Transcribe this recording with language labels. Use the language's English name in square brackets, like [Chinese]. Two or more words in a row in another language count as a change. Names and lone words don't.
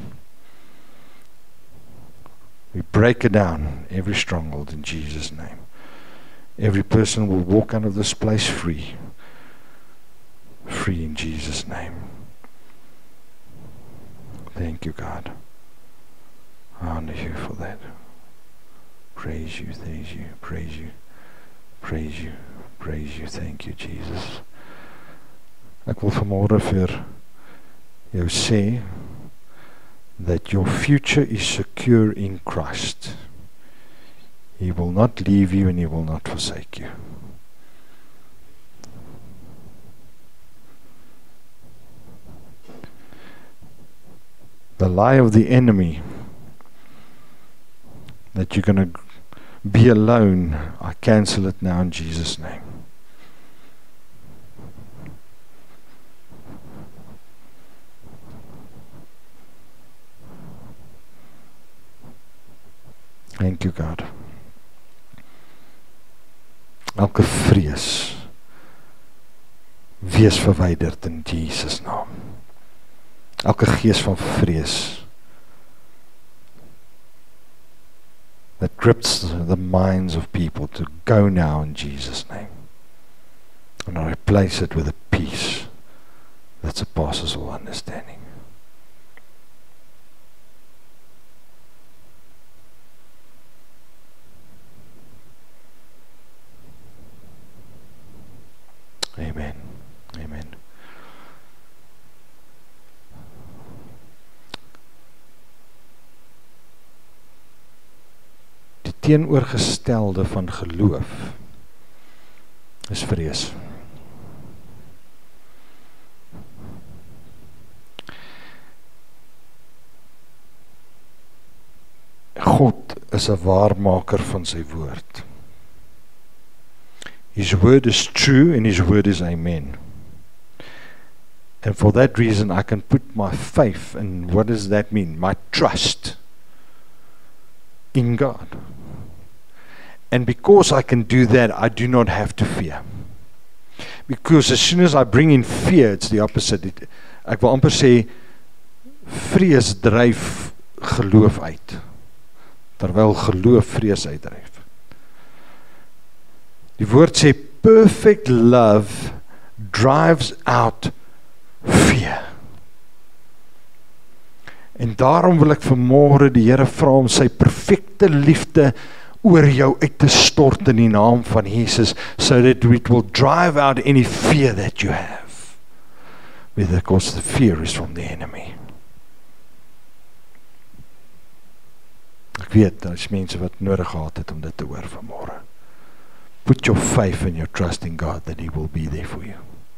[English] We break it down, every stronghold in Jesus' name. Every person will walk out of this place free. Free in Jesus' name. Thank You, God. I honor You for that. Praise You, thank You, praise You, praise You, praise You, thank You, Jesus. [Afrikaans] Ek wil vanmôre vir jou sê [English] that your future is secure in Christ. He will not leave you and He will not forsake you. The lie of the enemy that you're going to be alone, I cancel it now in Jesus' name. Thank You, God. [Afrikaans] Elke vrees wees verwyderd in Jesus' naam. Elke gees van vrees [English] that grips the minds of people to go now in Jesus' name. And I replace it with a peace that surpasses all understanding. Amen. Amen. [Afrikaans] Die teenoorgestelde van geloof is vrees. God is 'n waarmaker van sy woord. [English] His word is true and His word is amen. And for that reason I can put my faith, and what does that mean? My trust in God. And because I can do that, I do not have to fear. Because as soon as I bring in fear, it's the opposite. [Afrikaans] Ek wil amper sê, vrees dryf geloof uit, terwyl geloof vrees uitdryf. Die woord sê, [English] perfect love drives out fear. [Afrikaans] En daarom wil ek vanmôre die Here vra om sy perfekte liefde oor jou uit te stort in die naam van Jesus, [English] so that it will drive out any fear that you have, because the fear is from the enemy. [Afrikaans] Ek weet, daar is mense wat nodig gehad het om dit te hoor vanmôre. [English] Put your faith and your trust in God that He will be there for you.